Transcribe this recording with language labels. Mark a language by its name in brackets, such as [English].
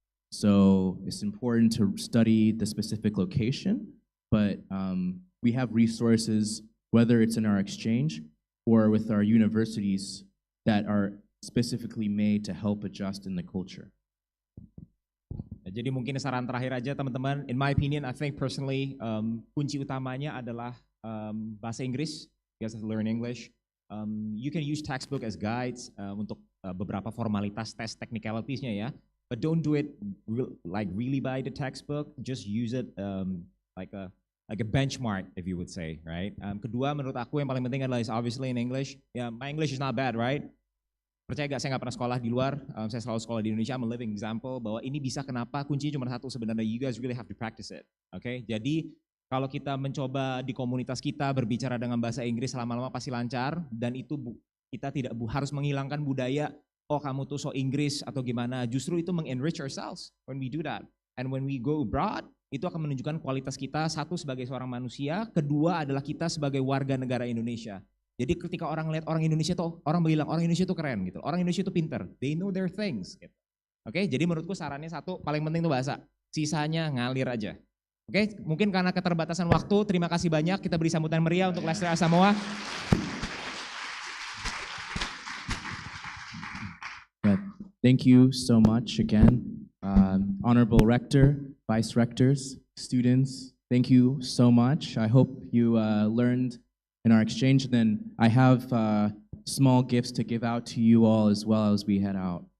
[English] So it's important to study the specific location, but we have resources, whether it's in our exchange or with our universities, that are specifically made to help adjust in the culture. [Indonesian] Jadi mungkin saran terakhir aja teman-teman. [English] In my opinion, I think personally, [Indonesian] kunci utamanya adalah bahasa Inggris. [English] You guys have to learn English. You can use textbook as guides [Indonesian] untuk beberapa formalitas tes technicalities-nya ya. [English] But don't do it really by the textbook. Just use it like a benchmark, if you would say, right? [Indonesian] Kedua, menurut aku yang paling penting adalah [English] is obviously in English. Yeah, my English is not bad, right? [Indonesian] Percaya gak, saya gak pernah sekolah di luar, saya selalu sekolah di Indonesia. [English] I'm a living example [Indonesian] bahwa ini bisa kenapa, kuncinya cuma satu sebenarnya, [English] you guys really have to practice it. Okay? [Indonesian] Jadi kalau kita mencoba di komunitas kita berbicara dengan bahasa Inggris lama-lama pasti lancar, dan itu kita tidak harus menghilangkan budaya, oh kamu tuh so Inggris atau gimana, justru itu mengenrich [English] ourselves when we do that. And when we go abroad, [Indonesian] itu akan menunjukkan kualitas kita, satu sebagai seorang manusia, kedua adalah kita sebagai warga negara Indonesia. Jadi ketika orang lihat orang Indonesia tuh, orang bilang orang Indonesia tuh keren gitu, orang Indonesia tuh pinter, [English] they know their things. [Indonesian] Gitu. Oke, jadi menurutku sarannya satu, paling penting tuh bahasa, sisanya ngalir aja. Oke, mungkin karena keterbatasan waktu, terima kasih banyak, kita beri sambutan meriah untuk Lester Asamoah. [English] Thank you so much again, Honorable Rector, Vice Rectors, students, thank you so much. I hope you learned in our exchange. Then I have small gifts to give out to you all as well as we head out.